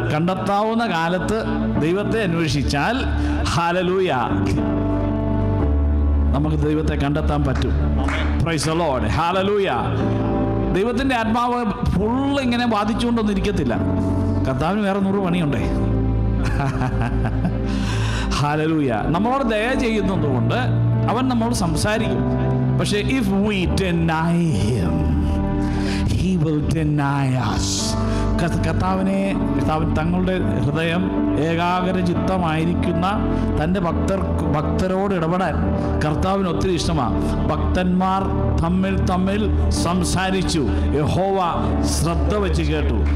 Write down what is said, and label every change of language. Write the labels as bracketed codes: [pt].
[ml] കണ്ടെത്താവുന്ന കാലത്ത് ദൈവത്തെ അന്വേഷിച്ചാൽ ഹല്ലേലൂയ നമുക്ക് ദൈവത്തെ കണ്ടെത്താൻ പറ്റും. [en] praise the Lord, [ml] hallelujah. ദൈവത്തിൻ്റെ ആത്മാവ് ഫുള്ള് ഇങ്ങനെ ബാധിച്ചുകൊണ്ടൊന്നും ഇരിക്കത്തില്ല. കർത്താവിന് വേറെ 100 പണിയുണ്ടേ. ഹല്ലേലൂയ. നമ്മളോട് ദയ ചെയ്യുന്നത് കൊണ്ട് അവൻ നമ്മോട് സംസാരിക്കും. പക്ഷേ [en] if we deny him, he will deny us. [ml] കർത്താവൻ തങ്ങളുടെ ഹൃദയം ഏകാഗ്ര ചിത്തമായിരിക്കുന്ന തൻ്റെ ഭക്തരോട് ഇടപെടാൻ കർത്താവിന് ഒത്തിരി ഇഷ്ടമാണ്. ഭക്തന്മാർ തമ്മിൽ സംസാരിച്ചു, യഹോവ ശ്രദ്ധ വെച്ച് കേട്ടു.